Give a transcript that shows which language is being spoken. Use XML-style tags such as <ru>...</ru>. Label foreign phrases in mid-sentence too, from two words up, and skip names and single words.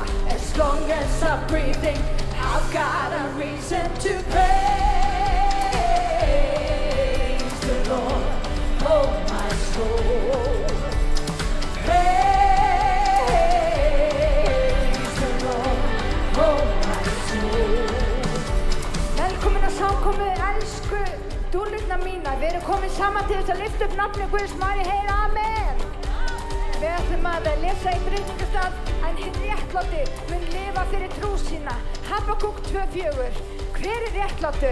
<en>As long as I'm breathing, I've got a reason to praise the Lord, oh my soul. Praise the Lord, oh my soul.</en> <is>Velkomin að samkomu, elsku dúllurnar mínar. Við erum komin saman til þess að lyfta upp nafni Guðs. Mæri heyra amen. Við ætlum að lesa eitt ritningastaf, en hinn réttláti mun lifa fyrir trú sína. Habakúk 2:4. Hver er réttlátur?</is>